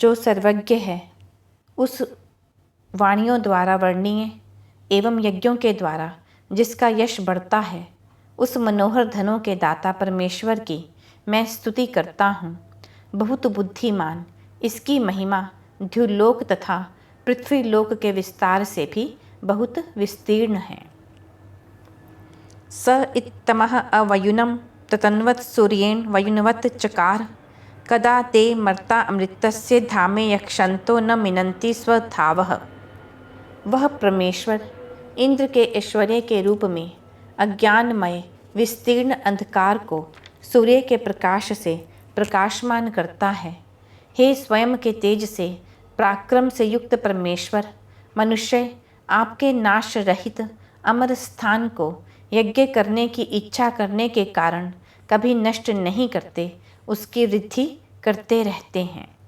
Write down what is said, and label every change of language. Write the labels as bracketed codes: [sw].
[hi] जो सर्वज्ञ है, उस वाणियों द्वारा वर्णनीय एवं यज्ञों के द्वारा जिसका यश बढ़ता है, उस मनोहर धनों के दाता परमेश्वर की मैं स्तुति करता हूँ। बहुत बुद्धिमान, इसकी महिमा द्युलोक तथा पृथ्वीलोक के विस्तार से भी बहुत विस्तीर्ण है। [sa] स इत्तमः अवयुनं ततन्वत् सूर्येण वयुनवत् चकार कदा ते मर्ता अमृतस्य धामे यक्षन्तो न मिनन्ति स्वधावः। [hi] वह परमेश्वर इंद्र के ऐश्वर्य के रूप में अज्ञानमय विस्तीर्ण अंधकार को सूर्य के प्रकाश से प्रकाशमान करता है। हे स्वयं के तेज से पराक्रम से युक्त परमेश्वर, मनुष्य आपके नाश रहित अमर स्थान को यज्ञ करने की इच्छा करने के कारण कभी नष्ट नहीं करते, उसकी वृद्धि करते रहते हैं।